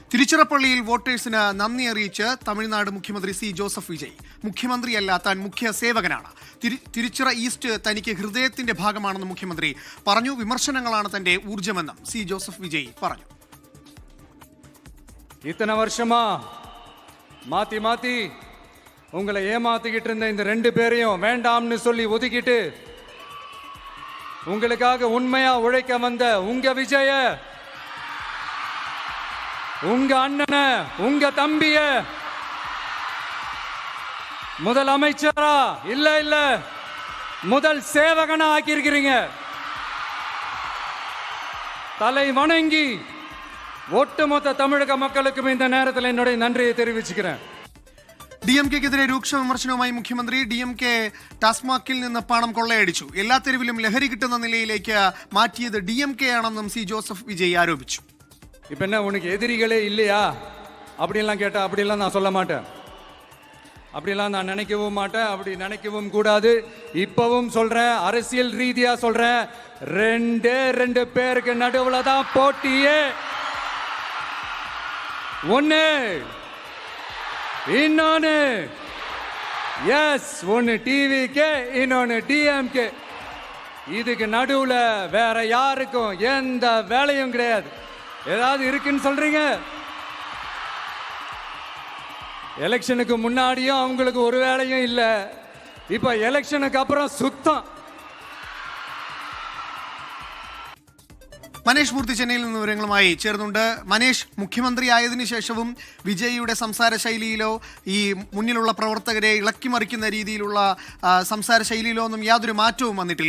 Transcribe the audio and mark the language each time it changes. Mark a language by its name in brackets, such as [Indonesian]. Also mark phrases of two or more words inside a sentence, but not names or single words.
[Malayalam] തിരുച്ചിറപ്പള്ളിയിൽ വോട്ടേഴ്സിന് നന്ദി അറിയിച്ച് തമിഴ്നാട് മുഖ്യമന്ത്രി സി ജോസഫ് വിജയ്. മുഖ്യമന്ത്രിയല്ല, താൻ മുഖ്യ സേവകനാണ്. തിരുച്ചിറ ഈസ്റ്റ് തനിക്ക് ഹൃദയത്തിന്റെ ഭാഗമാണെന്ന് മുഖ്യമന്ത്രി പറഞ്ഞു. വിമർശനങ്ങളാണ് തന്റെ ഊർജ്ജമെന്നും സി ജോസഫ് വിജയ് പറഞ്ഞു. [Tamil] இத்தனை வருஷமா மாத்தி மாத்தி உங்களை ஏமாத்திக்கிட்டு இருந்த இந்த ரெண்டு பேரையும் வேண்டாம்னு சொல்லி ஒதுக்கிட்டு உங்களுக்காக உண்மையா உழைக்க வந்த உங்க விஜய, உங்க அண்ணனை, உங்க தம்பிய முதல் அமைச்சரா இல்ல முதல் சேவகனா ஆக்கியிருக்கிறீங்க. தலை வணங்கி ஒட்டுமொத்த தமிழக மக்களுக்கும் இந்த நேரத்தில் என்னுடைய நன்றியை தெரிவிச்சுக்கிறேன். [Malayalam] DMK-ക്കെതിരെ രൂക്ഷ വിമർശനവുമായി മുഖ്യമന്ത്രി. DMK ടാസ്മാക്കിൽ നിന്ന് പണം കൊള്ളയടിച്ചു, എല്ലാ തെരുവിലും ലഹരി കിട്ടുന്ന നിലയിലേക്ക് മാറ്റിയത് DMK ആണെന്നും സി ജോസഫ് വിജയ് ആരോപിച്ചു. [Tamil] இப்ப என்ன உனக்கு எதிரிகளே இல்லையா அப்படிலாம் கேட்டா அப்படிலாம் நான் சொல்ல மாட்டேன். அப்படிலாம் நான் நினைக்கவும் மாட்டேன், அப்படி நினைக்கவும் கூடாது. இப்பவும் சொல்றேன், அரசியல் ரீதியா சொல்றேன், ரெண்டு பேருக்கு நடுவுல தான் போட்டியே. ஒன்னு இன்னொன்னு ஒன்னு டிவிக்கு, இன்னொன்னு DMK. இதுக்கு நடுவுல வேற யாருக்கும் எந்த வேலையும் கிடையாது. ஏதாவது இருக்குன்னு சொல்றீங்க? எலெக்ஷனுக்கு முன்னாடியும் அவங்களுக்கு ஒரு வேலையும் இல்லை, இப்ப எலெக்ஷனுக்கு அப்புறம் சுத்தம். [Malayalam] മനേഷ് മൂർത്തി ചെന്നൈയിൽ നിന്ന് വിവരങ്ങളുമായി ചേർന്നുണ്ട്. മനേഷ്, മുഖ്യമന്ത്രിയായതിനു ശേഷവും വിജയിയുടെ സംസാര ശൈലിയിലോ ഈ മുന്നിലുള്ള പ്രവർത്തകരെ ഇളക്കിമറിക്കുന്ന രീതിയിലുള്ള സംസാര ശൈലിയിലോ ഒന്നും യാതൊരു മാറ്റവും വന്നിട്ടില്ല.